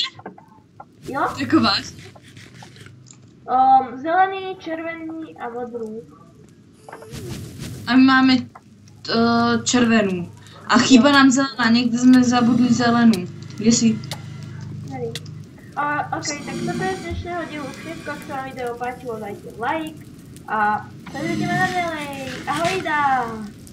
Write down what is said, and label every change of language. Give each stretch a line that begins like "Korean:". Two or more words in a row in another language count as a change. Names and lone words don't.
Czech: Jo? Jako vážně? Zelený, červený a modrý. A my máme červenou.
Slovak: A chýba nám zelená,
Czech: někde jsme zabudli zelenou. Kde jsi? Nevím. Ok,
Slovak: tak toto je z dnešného dílu všetko, ak sa vám video páčilo, dajte like a sledujte ma naďalej.
Czech: Ahojda!